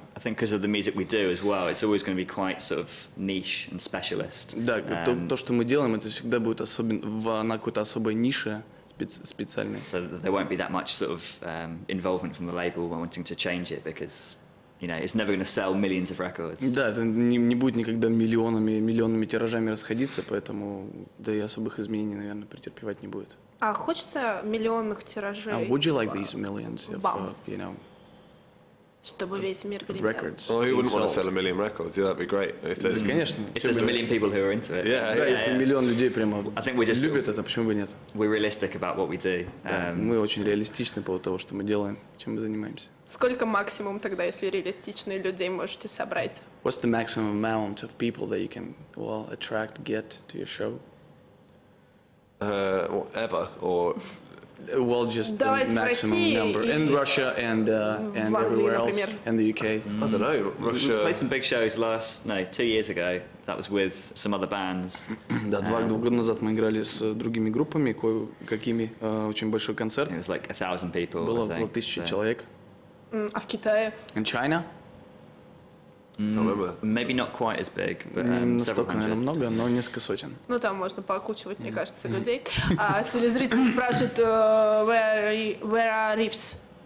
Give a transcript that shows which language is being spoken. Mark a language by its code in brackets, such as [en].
[en] I think because of the music we do as well, it's always going to be quite sort of niche and specialist. [ru] Да, то, что мы делаем, это всегда будет на какой-то особой нише специальной. [en] So there won't be that much sort of involvement from the label wanting to change it because, you know, it's never going to sell millions of records. [ru] Да, это не будет никогда миллионными тиражами расходиться, поэтому да и особых изменений, наверное, претерпевать не будет. А хочется миллионных тиражей? [en] Would you like these millions of, you know, [ru] чтобы весь мир гремел? [en] records? Oh, who wouldn't want to sell a million records? Yeah, that'd be great. If there's, [ru] конечно. [en] If there's a million people who are into it. [ru] Да, если миллион людей прямо любят это, почему бы нет? [en] We're realistic about what we do. [ru] Мы очень реалистичны по поводу того, что мы делаем, чем мы занимаемся. Сколько максимум тогда, если реалистичные людей можете собрать? [en] What's the maximum amount of people that you can, well, attract, get to your show? Ever or well, just the maximum number in Russia and everywhere else, and the UK. I don't know. Russia. We played some big shows 2 years ago. That was with some other bands. [ru] Да, 2 года назад мы играли с другими группами, кое-какими, очень большой концерт. [en] It was like 1,000 people. [ru] Было 1000 человек. А в Китае? [en] In China? Maybe not quite as big, but [ru] настолько, наверное, много, но несколько сотен. Ну, там можно поокучивать, мне кажется, людей. А телезритель спрашивает, [en] where are riffs?